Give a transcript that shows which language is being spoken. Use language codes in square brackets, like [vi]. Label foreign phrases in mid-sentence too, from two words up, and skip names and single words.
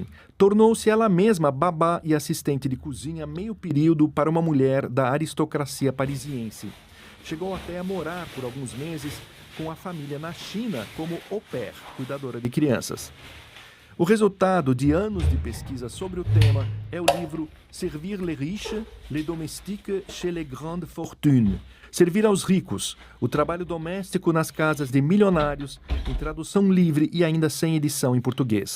[pt] Tornou-se ela mesma babá e assistente de cozinha meio período para uma mulher da aristocracia parisiense. Chegou até a morar por alguns meses com a família na China como au pair, cuidadora de crianças. O resultado de anos de pesquisa sobre o tema é o livro Servir les riches, les domestiques chez les grandes fortunes. Servir aos ricos, o trabalho doméstico nas casas de milionários, em tradução livre e ainda sem edição em português.